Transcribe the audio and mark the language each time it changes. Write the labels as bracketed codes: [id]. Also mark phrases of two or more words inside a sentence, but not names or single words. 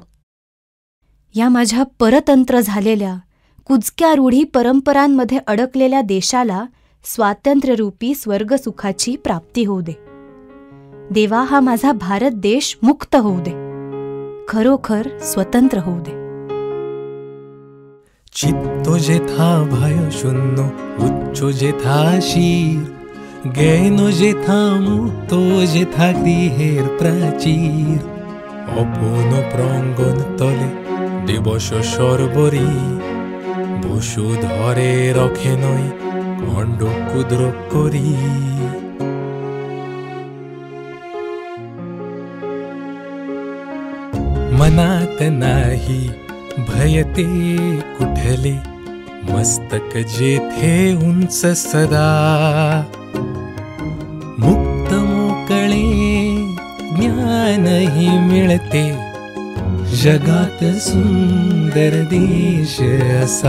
[mr] या माझ्या परतंत्र झालेल्या कुजक्या रूढी परंपरांमध्ये अडकलेल्या देशाला स्वातंत्र्यरूपी स्वर्गसुखाची प्राप्ती होऊ दे. देवा हा माझा भारत देश मुक्त होऊ दे, खरोखर स्वतंत्र होऊ दे. [bn] চিত্ত যেথা ভয়শূন্য উচ্চ যেথা শির, জ্ঞানো যেথা মুক্ত যেথা গৃহের প্রাচীর, অপূর্ণ প্রাঙ্গণ তলে দিবস সর্বরী, বসুধরে রখে নয় খণ্ড ক্ষুদ্র করি. [mr] मनात नाही भयते कुठले, मस्तक जेथे उंच सदा, मुक्त मोकळे ज्ञानही मिळते, जगात सुंदर देश असा.